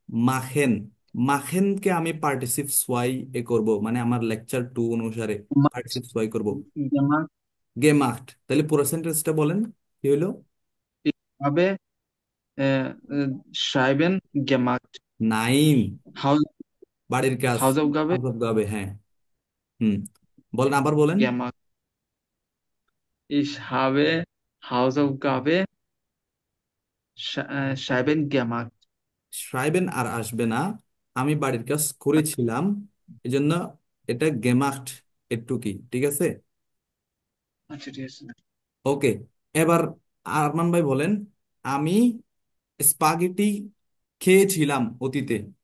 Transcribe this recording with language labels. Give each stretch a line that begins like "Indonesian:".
Bangla: মাখেন, মাখেনকে আমি পার্টিসিপ সোয়াই এ করব, মানে আমার লেকচার 2 অনুসারে
German: gemacht
Bangla: পার্টিসিপ সোয়াই করব।
German: gemacht
Bangla: গেমাখট, তাহলে পুরো সেন্টেন্সটা বলেন কি হইলো?
German: ich habe schreiben gemacht নাইন, Haus,
Bangla: বাড়ির কাজ
German: Hausaufgabe
Bangla: হাউস অফ গাবে। হ্যাঁ। হুম, বলেন, আবার বলেন।
German: gemacht ich habe Hausaufgabe schreiben gemacht
Bangla: schreiben আর আসবে না, আমি বাড়ির কাজ করেছিলাম, এজন্য এটা গেমাখট একটু কি, ঠিক আছে? আচ্ছা ঠিক আছে ওকে। এবার আরমান ভাই বলেন, আমি স্পাগেটি খেয়েছিলাম অতীতে।